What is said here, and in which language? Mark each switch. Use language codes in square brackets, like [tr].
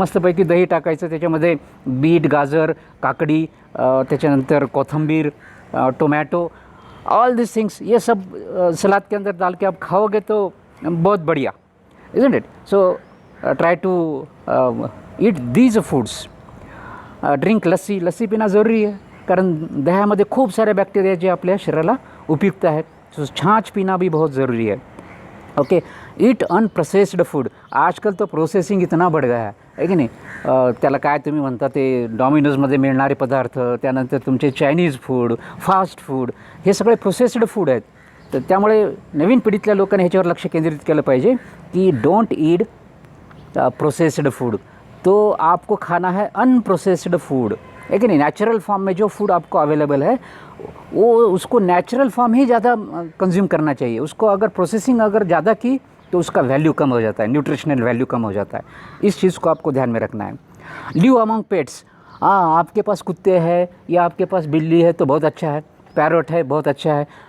[mr] मस्तपैकी दही टाकायचं, त्याच्यामध्ये बीट, गाजर, काकडी, त्याच्यानंतर कोथिंबीर, टोमॅटो, [en] all this things, [hi] ये सब सलाद के अंदर डाल के आप खाओगे तो बहुत बढ़िया, [en] Isn't it. So try to eat these foods. [mr] Drink lassi पिणं जरुरी आहे, कारण दह्यामध्ये खूप सारे बॅक्टेरिया जे आपल्या शरीराला उपयुक्त आहेत. [hi] सो छाछ पीना भी बहुत ज़रूरी है. ओके, [en] Eat unprocessed food. [hi] आजकल तो प्रोसेसिंग इतना बढ़ गया है की नाही. [mr] त्याला काय तुम्ही म्हणता ते डॉमिनोजमध्ये मिळणारे पदार्थ, त्यानंतर तुमचे चायनीज फूड, फास्ट फूड, हे सगळे प्रोसेस्ड फूड आहेत. तर त्यामुळे नवीन पिढीतल्या लोकांनी ह्याच्यावर लक्ष केंद्रित केलं पाहिजे की [en] Don't eat processed food. [hi] तो आपको खाना है अनप्रोसेस्ड फूड, है कि नहीं. नेचुरल फॉर्म में जो फूड आपको अवेलेबल है वो उसको नेचुरल फॉर्म ही ज़्यादा कंज्यूम करना चाहिए. उसको अगर प्रोसेसिंग अगर ज़्यादा की तो उसका वैल्यू कम हो जाता है, न्यूट्रिशनल वैल्यू कम हो जाता है. इस चीज़ को आपको ध्यान में रखना है. [en] Live among pets. [hi] हाँ, आपके पास कुत्ते हैं या आपके पास बिल्ली है तो बहुत अच्छा है, पैरट है बहुत अच्छा है.